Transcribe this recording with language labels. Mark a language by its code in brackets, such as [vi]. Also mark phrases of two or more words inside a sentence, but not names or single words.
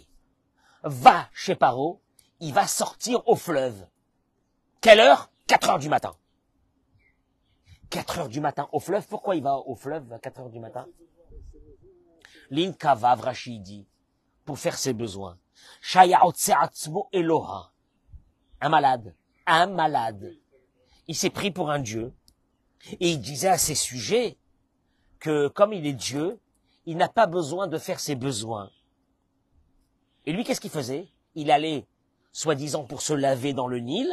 [fr] Va chez Paro, il va sortir au fleuve. Quelle heure? 4 heures du matin. 4 heures du matin au fleuve. Pourquoi il va au fleuve à 4 heures du matin? L'Inkava Vrachidi, pour faire ses besoins. [he] שעשה עצמו אלוה. [fr] Un malade. Il s'est pris pour un dieu. Et il disait à ses sujets que comme il est Dieu, il n'a pas besoin de faire ses besoins. Et lui, qu'est-ce qu'il faisait? Il allait, soi-disant, pour se laver dans le Nil.